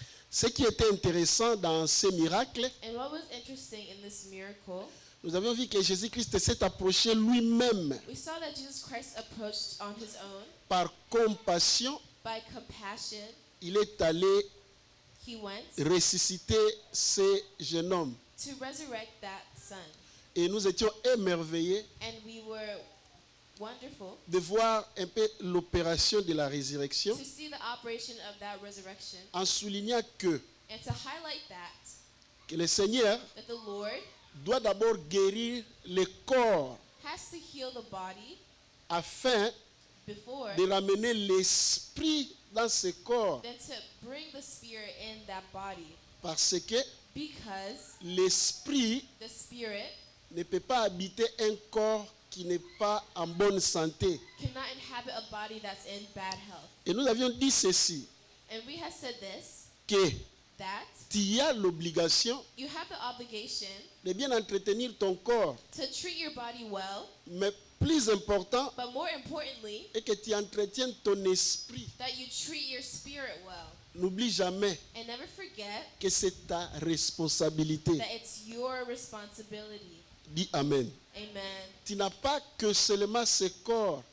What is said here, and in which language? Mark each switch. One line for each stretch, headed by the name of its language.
French: Ce qui était intéressant dans ce miracle,
English: And what was interesting in this miracle,
French: nous avions vu que Jésus-Christ s'est approché lui-même
English: we saw that Jesus Christ approached on His own
French: par compassion.
English: by compassion.
French: Il est allé
English: He went
French: ressusciter ce jeune homme.
English: to resurrect that son.
French: Et nous étions émerveillés
English: And we were wonderful
French: de voir un peu l'opération de la résurrection
English: to see the operation of that resurrection
French: en soulignant
English: and to highlight
French: que le Seigneur
English: that the Lord
French: doit d'abord guérir le corps
English: has to heal the body
French: afin
English: before
French: de ramener l'esprit dans ce corps.
English: than to bring the spirit in that body,
French: Parce que
English: because
French: l'esprit
English: the spirit
French: ne peut pas habiter un corps qui n'est pas en bonne santé.
English: cannot inhabit a body that's in bad health.
French: Et nous avions dit ceci,
English: And we have said this,
French: que
English: that
French: tu as l'obligation
English: you have the obligation
French: de bien entretenir ton corps.
English: to treat your body well,
French: Mais plus important
English: but more importantly,
French: est que tu entretiennes ton esprit.
English: that you treat your spirit well.
French: N'oublie jamais
English: And never forget
French: que c'est ta responsabilité.
English: that it's your responsibility.
French: Dis Amen.
English: Amen.
French: Tu n'as pas que seulement ce corps,